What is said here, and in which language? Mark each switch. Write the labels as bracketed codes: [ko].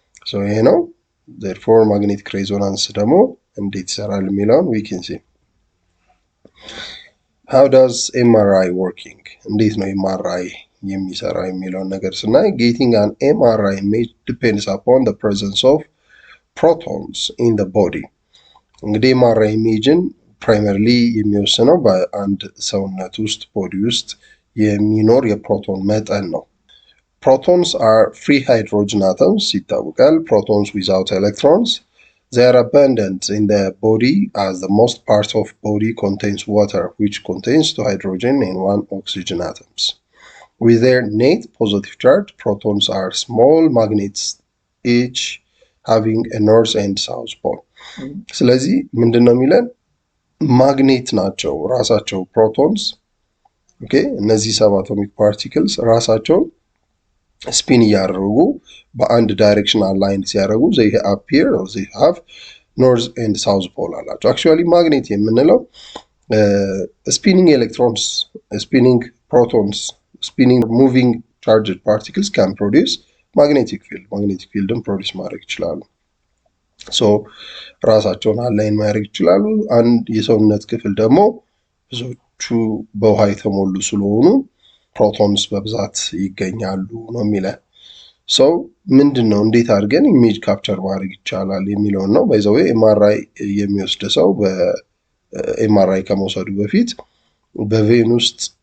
[en] So ይሄ ነው። therefore magnetic resonance [am] ደግሞ እንዴት ይሰራል የሚለውን [en] we can see. How does MRI working? [am] እንዴት ነው MRI የሚሰራው የሚለውን ነገር ስናይ [en] getting an MRI image depends upon the presence of protons in the body. [am] እንግዲህ MRI ኢሜጅን primarily የሚወስነው በአንድ ሰውነት ውስጥ ቦዲ ውስጥ የሚኖር የፕሮቶን መጠን ነው። [en] Protons are free hydrogen atoms [am] ይታወቃል። [en] Protons without electrons. They are abundant in the body as the most part of body contains water which contains 2 hydrogen and 1 oxygen atoms. With their net positive charge, protons are small magnets each having a north and south pole. [am] ስለዚህ ምንድነው የሚለን ማግኔት ናቸው ራሳቸው ፕሮቶንስ። ኦኬ እነዚህ ሰብአቶሚክ ፓርቲክልስ ራሳቸውን ስፒን እያደረጉ በአንድ ዳይሬክሽን አላይን ሲያደርጉ [en] they appear or they have north and south pole [am] አላቸው። actually ማግኔት የምንለው [en] spinning electrons, spinning protons, spinning moving charged particles can produce magnetic field. [am] magnetic fieldን ፕሮዲውስ ማድረግ ይችላሉ። ሶ ራሳቸውን አላይን ማድረግ ይችላሉ። አንድ የሰውነት ክፍል ደግሞ ብዙዎቹ በውሃ የተሞሉ ስለሆኑ ፕሮቶንስ በብዛት ይገኛሉ ነው የሚለው። ሰው ምንድነው እንዴት አድርገን ኢሜጅ ካፕቸር ማድረግ ይቻላል የሚለውን ነው። [en] ባይ ዘ ዌይ [am] ኤምአርአይ የሚወስድ ሰው በኤምአርአይ ከመውሰዱ በፊት በቬን ውስጥ